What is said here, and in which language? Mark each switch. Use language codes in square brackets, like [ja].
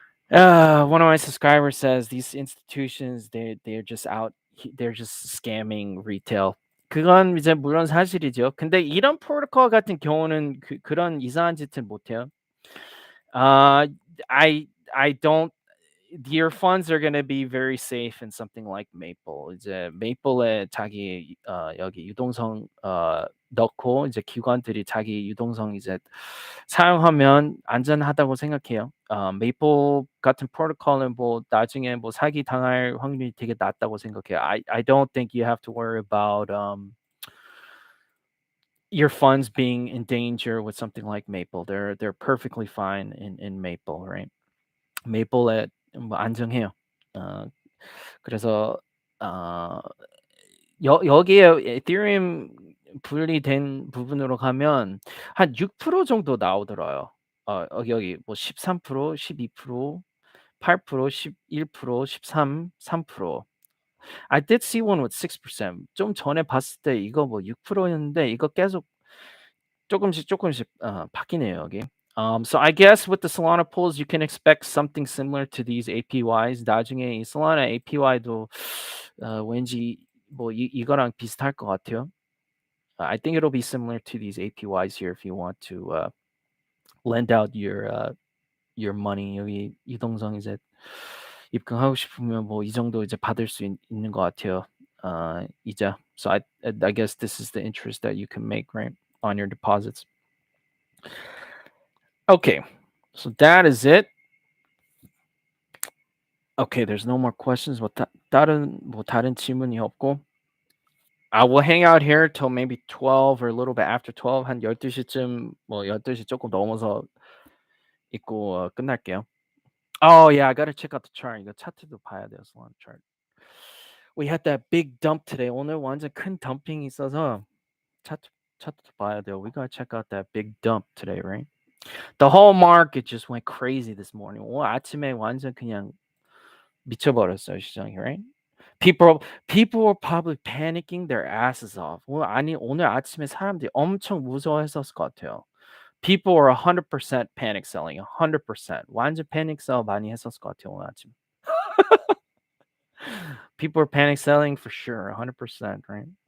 [en] One of my subscribers says these institutions they're just out they're just scamming retail. [ko] 그건 이제 물론 사실이죠. 근데 이런 프로토콜 같은 경우는 그런 이상한 짓을 못 해요. [en] Uh, I don't. Your funds are going to be very safe in something like Maple. [ko] 이제 Maple에 자기 여기 유동성 넣고 이제 기관들이 자기 유동성 이제 사용하면 안전하다고 생각해요. Maple 같은 프로토콜은 뭐 나중에 뭐 사기 당할 확률이 되게 낮다고 생각해요. [en] I don't think you have to worry about your funds being in danger with something like Maple. They're perfectly fine in Maple, right? [ko] Maple에 뭐 안정해요. 그래서 여기에 에thereum 분리된 부분으로 가면 한 6% 정도 나오더라고요. 여기 뭐 13%, 12%, 8%, 11%, 13, 3%. [en] I did see one with 6%. [ko] 좀 전에 봤을 때 이거 뭐 6%였는데 이거 계속 조금씩 바뀌네요, 여기. [en] So I guess with the Solana pools, you can expect something similar to these APYs. [ko] 나중에 이 Solana APY도 왠지 뭐 이거랑 비슷할 것 같아요. [en] I think it'll be similar to these APYs here if you want to lend out your money. [ko] 여기 이동성 이제 입금하고 싶으면 뭐 이 정도 이제 받을 수 있는 것 같아요. 이자. [en] So I guess this is the interest that you can make, right, on your deposits. Okay, so that is it. Okay, there's no more questions. [ko] 뭐 다른 질문이 없고. [en] I will hang out here till maybe 12 or a little bit after 12. [ko] 한 12시쯤 뭐 12시 조금 넘어서 있고 끝날게요. [en] Oh yeah, I gotta check out the chart. [ko] 이거 차트도 봐야 돼요, [en] Solana chart. We had that big dump today. [ko] 오늘 완전 큰 덤핑이 있어서 차트도 봐야 돼요. [en] We gotta check out that big dump today, right? The whole market just went crazy this morning. [ko] 오늘 아침에 완전 그냥 미쳐버렸어요, 시장이, [en] right? People were probably panicking their asses off. [ko] 오늘 아침에 사람들이 엄청 무서워했었을 것 같아요. [en] People were 100% panic selling. 100%. [ko] 완전 panic sell 많이 했었을 것 같아요, 오늘 아침. [en] People were panic selling for sure. 100%, right?